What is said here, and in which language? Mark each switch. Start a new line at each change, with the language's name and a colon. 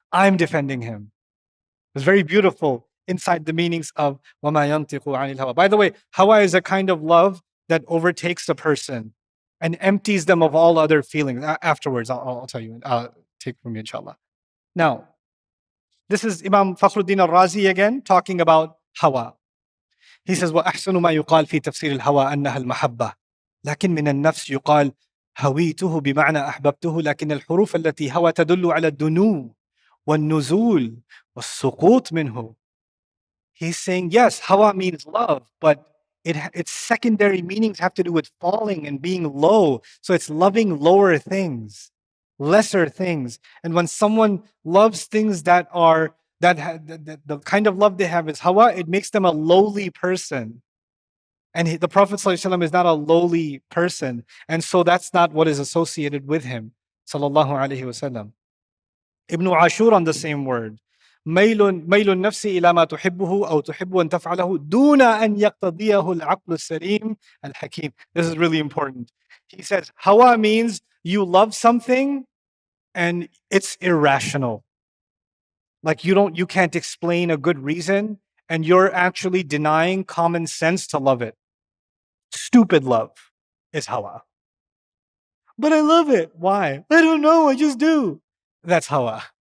English: I'm defending him. It's very beautiful inside the meanings of
Arabic: وَمَا يَنْتِقُ عَنِ الْهَوَىٰ.
English: By the way, hawa is a kind of love that overtakes the person and empties them of all other feelings. Afterwards, I'll tell you, take from you, inshallah. Now, this is Imam Fakhruddin al-Razi again, talking about hawa. He says,
Arabic: وَأَحْسَنُ مَا يُقَالْ فِي تَفْسِيرِ الْهَوَىٰ أَنَّهَا الْمَحَبَّةِ لكن من النفس يقال هويته بمعنى أحببته لكن الحروف التي هوى تدل على الدنو والنزول والسقوط منه.
English: He's saying, yes, hawa means love, but its secondary meanings have to do with falling and being low. So it's loving lower things, lesser things. And when someone loves things the kind of love they have is hawa, it makes them a lowly person. And the Prophet ﷺ is not a lowly person. And so that's not what is associated with him. Sallallahu Alaihi Wasallam. Ibn Ashur on the same word.
Arabic: ميل النفس إلى ما تحبه أو تحب أن تفعله دون أن يقتضيه العقل السليم الحكيم.
English: This is really important. He says, hawa means you love something and it's irrational. Like you can't explain a good reason and you're actually denying common sense to love it. Stupid love is hawa. But I love it. Why? I don't know. I just do. That's hawa.